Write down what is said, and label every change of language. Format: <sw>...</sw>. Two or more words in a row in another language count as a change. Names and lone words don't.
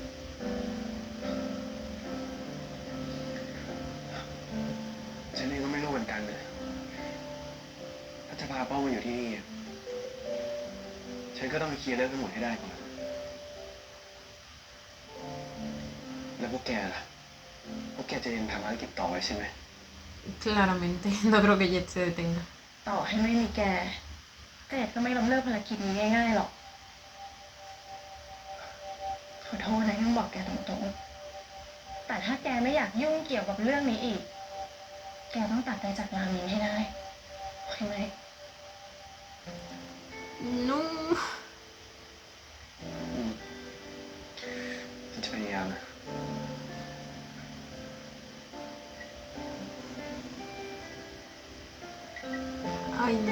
<th>ฉันเองก็ไม่รู้เหมือนกันเลยถ้าจะพาเป้ามาอยู่ที่นี่ ฉันก็ต้องไปเคลียร์เรื่องทั้งหมดให้ได้ก่อน แล้วพวกแกล่ะ พวกแกจะยังทำภารกิจต่อไว้ใช่ไหม</th> <es>Claramente. No creo que Jet se detenga.</es> <th>ต่อให้ไม่มีแกเจดก็ไม่ล้มเลิกภารกิจนี้ง่ายๆหรอกขอโทษนะยังบอกแกตรงๆแต่ถ้าแกไม่อยากยุ่งเกี่ยวกับเรื่องนี้อีก แกต้องตัดใจจากรามินให้ได้โอเคไหม</th> <es>No.</es> <th>ฉันจะพยายามนะ</th> <es>Ay, no.</es>